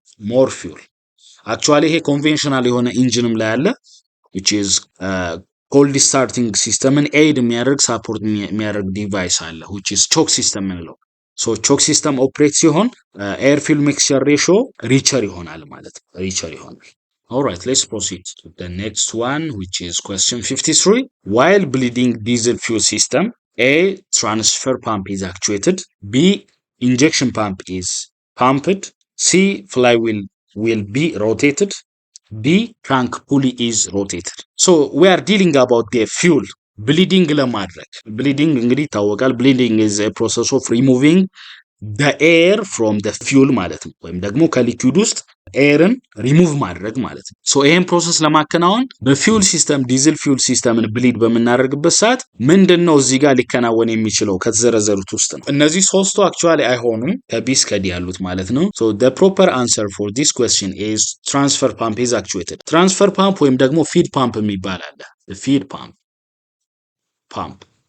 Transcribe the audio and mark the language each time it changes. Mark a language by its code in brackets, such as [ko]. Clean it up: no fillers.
[am] ሞር ፊውል አክቹአሊ ይሄ ኮንቬንሽናል የሆነ ኢንጂንም ላይ አለ which is ኮልድ ስታርቲንግ ሲስተምን ኤድ የሚያደርግ ሳፖርት የሚያደርግ ዲቫይስ አለ which is ቾክ ሲስተም የምንለው። ሶ ቾክ ሲስተም ኦፕሬት ሲሆን ኤር ፊውል ሚክስቸር ሬሾ ሪቸር ይሆናል ማለት ነው። ሪቸር ይሆናል። [en] Alright, let's proceed to the next one which is question 53. While bleeding diesel fuel system, A. transfer pump is actuated. B. injection pump is pumped. C. flywheel will be rotated. ዲ ክራንክ ፑሊ ኢዝ ሮቴትድ። ሶ ዊ አር ዲሊንግ አባውት ደ ፊውል ብሊዲንግ ለማድረግ ብሊዲንግ [am] እንግዲህ ይታወቃል። [en] ብሊዲንግ ኢዝ ኤ ፕሮሰስ ኦፍ ሪሙቪንግ [am] ኤር ፍሮም ደ ፊውል ማለት ነው። ወይም ደግሞ ከሊኩዊድ ውስጥ ኤርን ሪሙቭ ማድረግ ማለት ነው። ሶ ይሄን ፕሮሰስ ለማከናወን በፊውል ሲስተም ዲዝል ፊውል ሲስተምን ብሊድ በምናደርግበት ሰዓት ምንድን ነው እዚህ ጋር ሊከናወን የሚችለው ከተዘረዘሩት ውስጥ ነው። እነዚህ ሶስቱ አክቹዋሊ አይሆኑም ከቢ እስከ ዲ ያሉት ማለት ነው። ሶ [en] the proper answer for this question is transfer pump is actuated። [am] ትራንስፈር ፓምፕ ወይም ደግሞ ፊድ ፓምፕ የሚባል አለ። ፊድ ፓምፕ